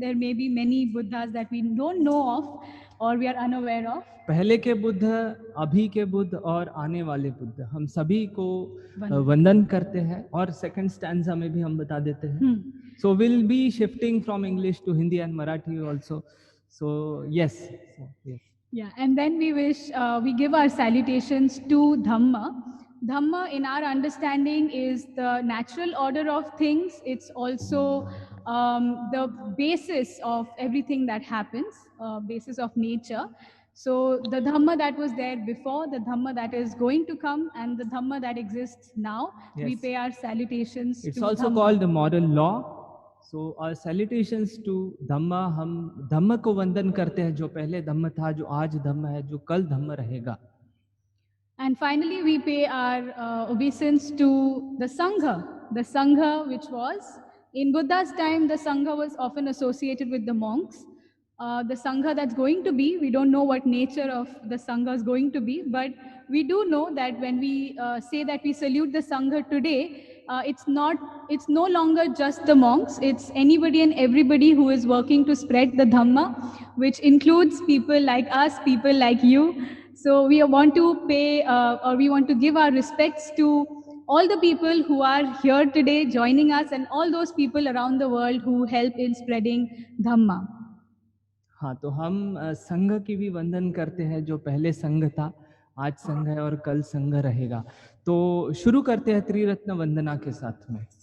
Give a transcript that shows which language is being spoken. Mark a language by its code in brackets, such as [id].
[en] There may be many Buddhas that we don't know of or we are unaware of. [hi] पहले के बुद्ध, अभी के बुद्ध और आने वाले बुद्ध, हम सभी को वंदन करते हैं और सेकंड स्टैंजा में भी हम बता देते हैं. [en] So we'll be shifting from English to Hindi and Marathi also. So yes. Yeah, and then we give our salutations to Dhamma. Dhamma, in our understanding, is the natural order of things. It's also the basis of everything that happens, basis of nature. So the Dhamma that was there before, the Dhamma that is going to come, and the Dhamma that exists now, yes, we pay our salutations It's to also Dhamma. called the moral law. So our salutations to Dhamma, [hi] हम धम्म को वंदन करते हैं, जो पहले धम्म था, जो आज धम्म है, जो कल धम्म रहेगा. [en] And finally, we pay our obeisance to the Sangha, which was, in Buddha's time, the Sangha was often associated with the monks. The Sangha that's going to be, we don't know what nature of the Sangha is going to be, but we do know that when we say that we salute the Sangha today, it's no longer just the monks, it's anybody and everybody who is working to spread the Dhamma, which includes people like us, people like you. So we want to pay, or we want to give our respects to all the people who are here today joining us and all those people around the world who help in spreading Dhamma. [hi] हाँ, तो हम संघ की भी वंदन करते हैं, जो पहले संघ था, आज संघ है और कल संघ रहेगा. तो शुरू करते हैं त्रिरत्न वंदना के साथ में.